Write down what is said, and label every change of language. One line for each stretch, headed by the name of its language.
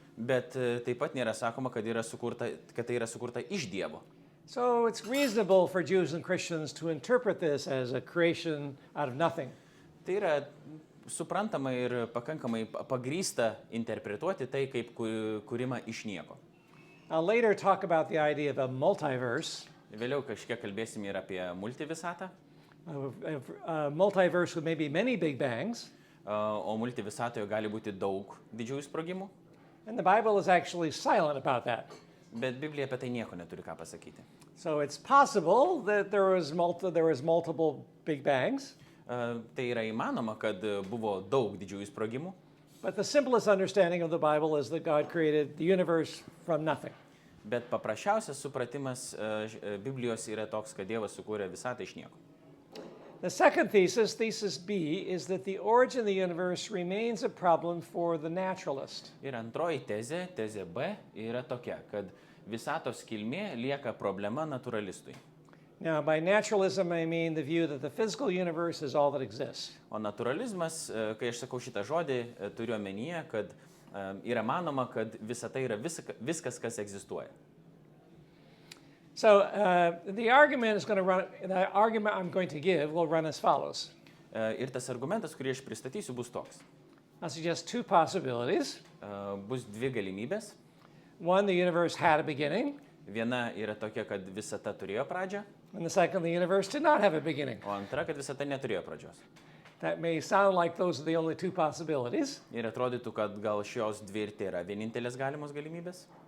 Lithuanian: Bet taip pat nėra sakoma, kad tai yra sukurta iš Dievo.
English: So it's reasonable for Jews and Christians to interpret this as a creation out of nothing.
Lithuanian: Tai yra suprantama ir pakankamai pagrįsta interpretuoti tai kaip kūrimą iš nieko.
English: I'll later talk about the idea of a multiverse.
Lithuanian: Vėliau kažkiek kalbėsim ir apie multivisatą.
English: A multiverse with maybe many big bangs.
Lithuanian: O multivisatoje gali būti daug didžiųjų sprogimų.
English: And the Bible is actually silent about that.
Lithuanian: Bet Biblija apie tai nieko neturi ką pasakyti.
English: So it's possible that there was multiple big bangs.
Lithuanian: Tai yra įmanoma, kad buvo daug didžiųjų sprogimų.
English: But the simplest understanding of the Bible is that God created the universe from nothing.
Lithuanian: Bet paprasčiausias supratimas Biblijos yra toks, kad Dievas sukūrė visatą iš nieko.
English: The second thesis, thesis B, is that the origin of the universe remains a problem for the naturalist.
Lithuanian: Ir antroji tezė, tezė B, yra tokia, kad visatos kilmė lieka problema naturalistui.
English: Now, by naturalism, I mean the view that the physical universe is all that exists.
Lithuanian: O naturalizmas, kai aš sakau šitą žodį, turiu omenyje, kad yra manoma, kad visata yra viskas, kas egzistuoja.
English: So the argument I'm going to give will run as follows.
Lithuanian: Ir tas argumentas, kurį aš pristatysiu, bus toks.
English: I'll suggest two possibilities.
Lithuanian: Bus dvi galimybės.
English: One, the universe had a beginning.
Lithuanian: Viena yra tokia, kad visata turėjo pradžią,
English: And the second, the universe did not have a beginning.
Lithuanian: o antra, kad visata neturėjo pradžios.
English: That may sound like those are the only two possibilities.
Lithuanian: Ir atrodytų, kad gal šios dvi ir tai yra vienintelės galimos galimybės.